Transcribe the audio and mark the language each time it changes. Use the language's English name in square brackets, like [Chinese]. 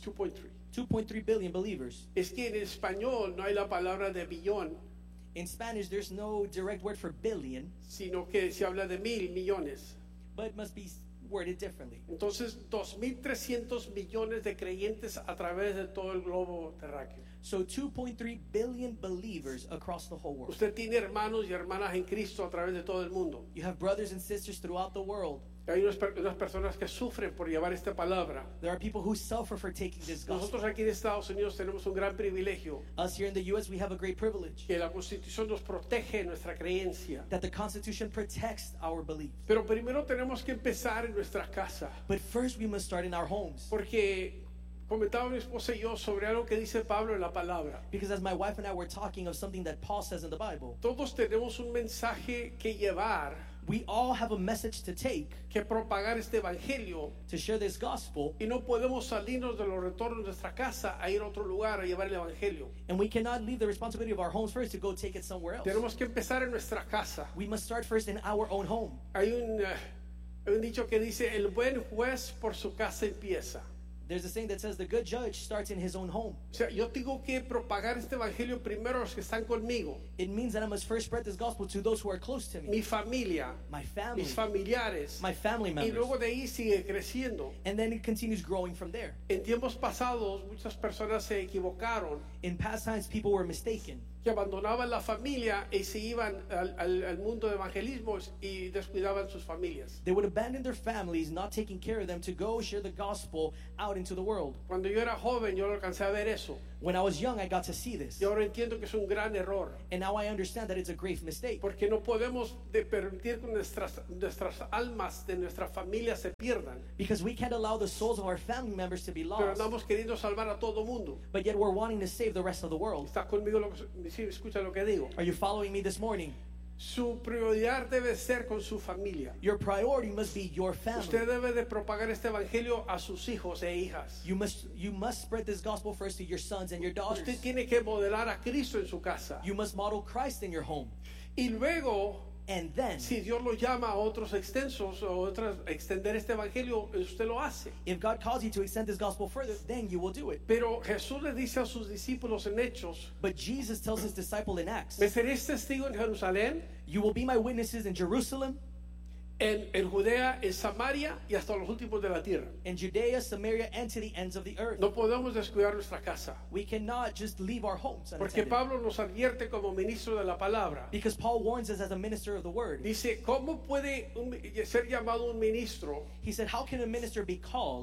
[English] 2.3 billion believers. [Spanish] Es que en español no hay la palabra de billón. [English] In Spanish there's no direct word for billion, [Spanish] sino que se habla de mil millones. [English] But it must be worded differently. [Spanish] Entonces, 2,300 millones de creyentes a través de todo el globo terráqueo. [English] So 2.3 billion believers across the whole world. [Spanish] Usted tiene hermanos y hermanas en Cristo a través de todo el mundo. [English] You have brothers and sisters throughout the world. [Spanish] Hay unas personas que sufren por llevar esta palabra. [English] There are people who suffer for taking this gospel. [Spanish] Nosotros aquí en Estados Unidos tenemos un gran privilegio. [English] Us here in the U.S. we have a great privilege. [Spanish] Que la Constitución nos protege nuestra creencia. [English] That the Constitution protects our belief. [Spanish] Pero primero tenemos que empezar en nuestra casa. [English] But first we must start in our homes. [Spanish] Porque comentaba mi esposa y yo sobre algo que dice Pablo en la palabra. [English] Because as my wife and I were talking of something that Paul says in the Bible. [Spanish] Todos tenemos un mensaje que llevar. [English] We all have a message to take, [Spanish] que propagar este evangelio, [English] to share this gospel, [Spanish] y no podemos salirnos de los retornos de nuestra casa a ir a otro lugar a llevar el evangelio. [English] And we cannot leave the responsibility of our homes first to go take it somewhere else. [Spanish] Tenemos que empezar en nuestra casa. [English] We must start first in our own home. [Spanish] Hay un dicho que dice, el buen juez por su casa empieza. [English] There's a saying that says the good judge starts in his own home. [Spanish] O sea, yo tengo que propagar este evangelio primero a los que están conmigo. [English] It means that I must first spread this gospel to those who are close to me. [Spanish] Mi familia. [English] My family. [Spanish] Mis familiares. [English] My family members. [Spanish] Y luego de ahí sigue creciendo. [English] And then it continues growing from there. [Spanish] En tiempos pasados, muchas personas se equivocaron. [English] In past times, people were mistaken. [Spanish] que abandonaban la familia y se iban al mundo de evangelismo y descuidaban sus familias. [English] They would abandon their families, not taking care of them, to go share the gospel out into the world. [Spanish] Cuando yo era joven, yo lo alcancé a ver eso. [English] When I was young, I got to see this. [Spanish] Y ahora entiendo que es un gran error. [English] And now I understand that it's a grave mistake. [Spanish] Porque no podemos permitir que nuestras almas de nuestra familia se pierdan. [English] Because we can't allow the souls of our family members to be lost. [Spanish] Pero andamos queriendo salvar a todo mundo. [English] But yet we're wanting to save the rest of the world. [Spanish] ¿Estás conmigo? Sí, escucha lo que digo. [English] Are you following me this morning? [Spanish] Su prioridad debe ser con su familia. [English] Your priority must be your family. [Spanish] Usted debe de propagar este evangelio a sus hijos e hijas. [English] You must spread this gospel first to your sons and your daughters. [Spanish] Usted tiene que modelar a Cristo en su casa. [English] You must model Christ in your home. [Spanish] Y luego, [English] and then, [Spanish] si Dios lo llama a otros extensos o otras extender este evangelio, usted lo hace. [English] If God calls you to extend this gospel further, then you will do it. [Spanish] Pero Jesús le dice a sus discípulos en Hechos, [English] but Jesus tells his disciple in Acts, [Spanish] me seréis testigo en Jerusalén, [English] you will be my witnesses in Jerusalem, [Spanish] en Judea, en Samaria y hasta los últimos de la tierra. [English] In Judea, Samaria, and to the ends of the earth. [Spanish] No podemos descuidar nuestra casa. [English] We cannot just leave our homes unattended. [Spanish] Porque Pablo nos advierte como ministro de la palabra. [English] Because Paul warns us as a minister of the word. [Spanish] Dice, ¿cómo puede ser llamado un ministro? [English] He said, how can a minister be called